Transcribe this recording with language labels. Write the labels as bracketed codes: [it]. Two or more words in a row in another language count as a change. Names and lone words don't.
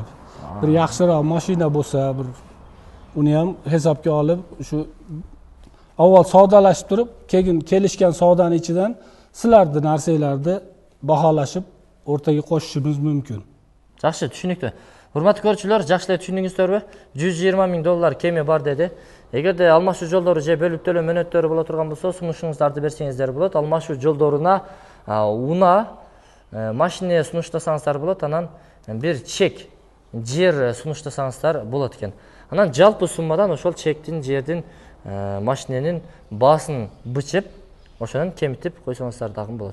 [uz] Bir yaxshiroq mashina bo'lsa, bir uni ham hisobga olib, shu avval savdolashib turib, keyin kelishgan savdoning ichidan sizlarning narsalarni baholashib o'rtaga qo'shishimiz mumkin. Yaxshi, tushunibdi. Hurmatli ko'ruvchilar, yaxshilab tushundingizlarmi? 120 ming dollar kema bor dedi. Agarda almashuv yo'llari [ky] же бөлүп төлөө мөөнөттөрү боло турган болсо, сунушуңуздарды берсеңиздер болот. Almashuv жолдоруна уна машина сунуштасаңыздар болот, анан бир чек жер сунуштасаңыздар болот экен. Анан жалпы суммадан ошол чектин, жердин, машиненин баасын бычып, ошонун кемитип койсоңуздар дагы болот.